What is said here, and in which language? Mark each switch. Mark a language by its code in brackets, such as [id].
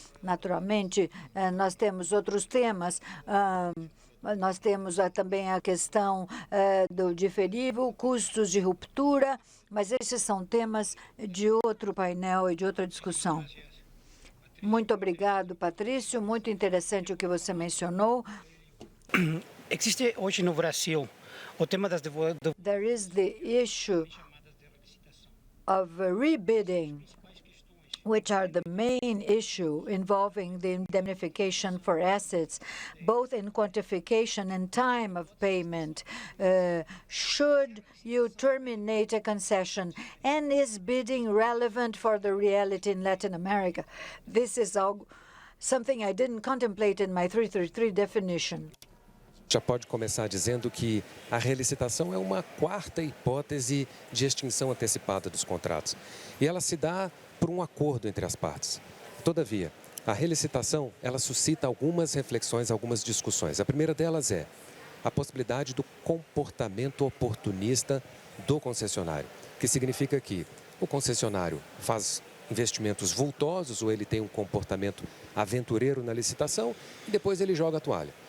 [pt] Naturalmente, nós temos outros temas. Nós temos também a questão do diferível, custos de ruptura, mas esses são temas de outro painel e de outra discussão. Muito obrigado, Patrício. Muito interessante o que você mencionou. Existe hoje no Brasil o tema das [en] There is the issue of rebidding. which are the main issue involving the indemnification for assets, both in quantification and time of payment. Should you terminate a concession? And is bidding relevant for the reality in Latin America? This is something I didn't contemplate in my 333 definition. [pt] Já pode começar dizendo que a relicitação é uma quarta hipótese de extinção antecipada dos contratos. E ela se dá por um acordo entre as partes. Todavia, a relicitação, ela suscita algumas reflexões, algumas discussões. A primeira delas é a possibilidade do comportamento oportunista do concessionário, que significa que o concessionário faz investimentos vultosos ou ele tem um comportamento aventureiro na licitação e depois ele joga a toalha.